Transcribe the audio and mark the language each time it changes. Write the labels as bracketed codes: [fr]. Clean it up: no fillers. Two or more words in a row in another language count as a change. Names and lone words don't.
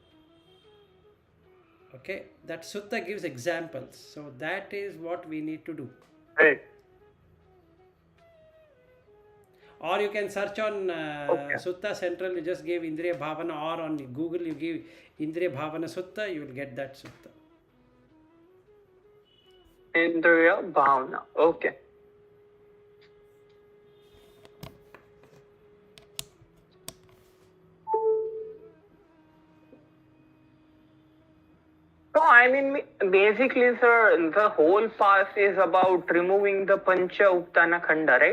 [en] Okay, that sutta gives examples. So that is what we need to do. Right. Or you can search on Okay. Sutta Central, you just give Indriya Bhavana, or on Google you give Indriya Bhavana Sutta, you will get that sutta. Indriya Bhavana. Okay. So I mean, basically, sir, the whole path is about removing the [pi] Pancha Uptana Khanda, [en] right?